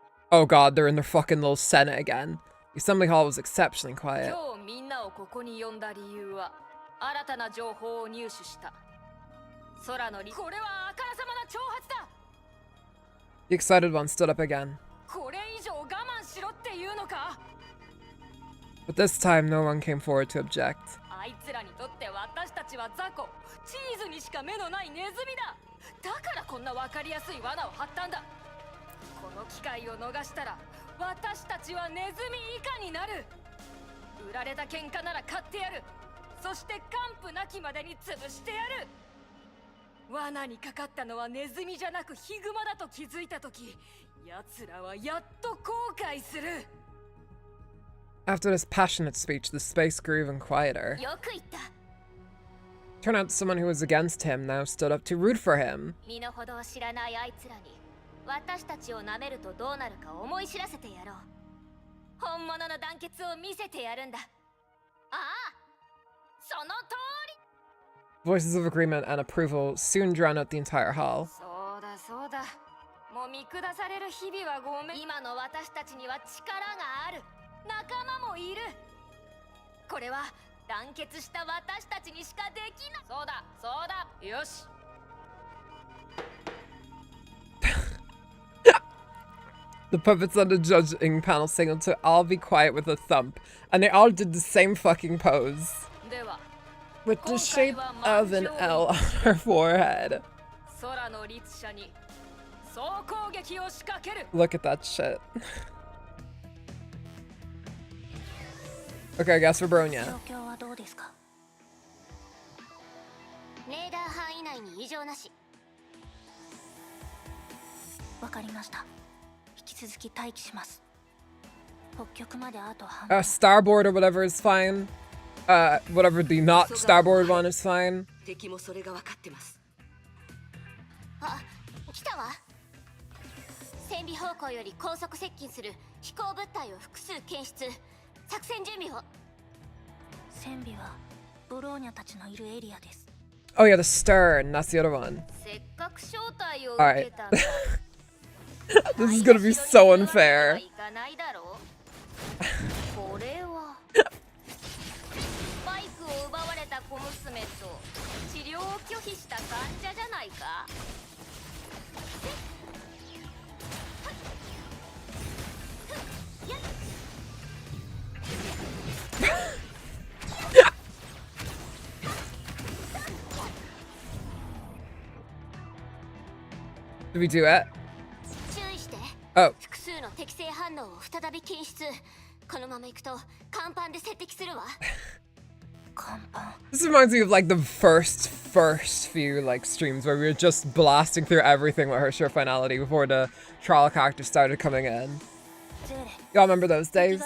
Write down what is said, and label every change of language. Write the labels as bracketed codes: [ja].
[en] Oh god, they're in their fucking little senate again. The assembly hall was exceptionally quiet. [ja] 今日みんなをここに呼んだ理由は、新たな情報を入手した。空のこれはあからさまな挑発だ。 [en] The excited one stood up again. [ja] これ以上我慢しろっていうのか。 [en] But this time, no one came forward to object. [ja] あいつらにとって私たちは雑魚、チーズにしか目のないネズミだ。だからこんな分かりやすい罠を張ったんだ。この機会を逃したら私たちはネズミ以下になる。売られた喧嘩なら買ってやる。そして完膚なきまでに潰してやる。罠にかかったのはネズミじゃなくヒグマだと気づいたとき、奴らはやっと後悔する。 [en] After this passionate speech, the space grew even quieter. [ja] よく言った。 [en] Turned out someone who was against him now stood up to root for him. [ja] 身の程を知らないあいつらに私たちを舐めるとどうなるか思い知らせてやろう。本物の団結を見せてやるんだ。ああ、その通り。 [en] Voices of agreement and approval soon drowned out the entire hall. [ja] そうだそうだ。もう見下される日々はごめん。今の私たちには力がある。仲間もいる。これは団結した私たちにしかできない。そうだそうだ。よし。 [en] The puppets on the judging panel signaled to all be quiet with a thump, and they all did the same fucking pose. [ja] では [en] With the shape of an L on her forehead. [ja] 空の律者に総攻撃を仕掛ける。 [en] Look at that shit. Okay, I guess we're Bronya. [ja] 状況はどうですか。レーダー範囲内に異常なし。わかりました。引き続き待機します。北極まであと半分。 [en] Starboard or whatever is fine. Whatever the not starboard one is fine. [ja] 敵もそれが分かってます。あ、来たわ。船尾方向より高速接近する飛行物体を複数検出。作戦準備を。船尾はブローニャたちのいるエリアです。 [en] Oh yeah, the stern. That's the other one. [ja] せっかく招待を [en] Alright. [ja] 受けたんだ。 [en] This is gonna be so unfair. [ja] 行かないだろう。これはバイクを奪われた小娘と治療を拒否した患者じゃないか。 [en] Did we do it? [ja] 注意して。 Oh. 複数の適正反応を再び検出。このまま行くと甲板で接敵するわ。甲板。 [en] This reminds me of like the first few like streams where we were just blasting through everything with HERRSCHER finality before the trial characters started coming in. Y'all remember those days?